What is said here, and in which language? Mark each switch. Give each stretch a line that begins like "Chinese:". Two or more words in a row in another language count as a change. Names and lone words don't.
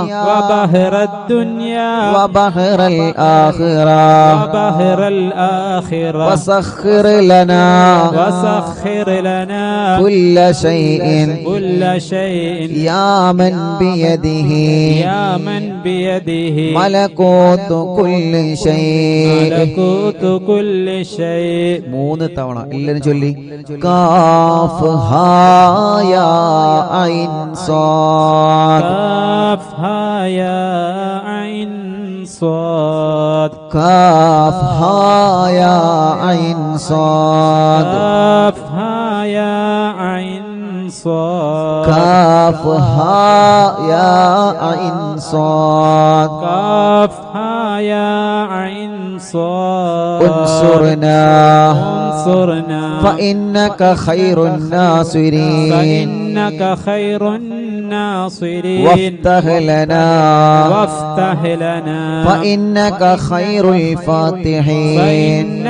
Arabic: وبحر الآخرة وسخر لنا كل شيء يا من بيده ملكوت كل شيء
Malayalam: മൂന്ന് തവണ എല്ലാരും ചൊല്ലി
Arabic: كاف ها يا عين صاد كاف ها يا عين صاد كاف ها يا عين صاد انصرنا فإنك خير الناصرين وافتح لنا فإنك خير الفاتحين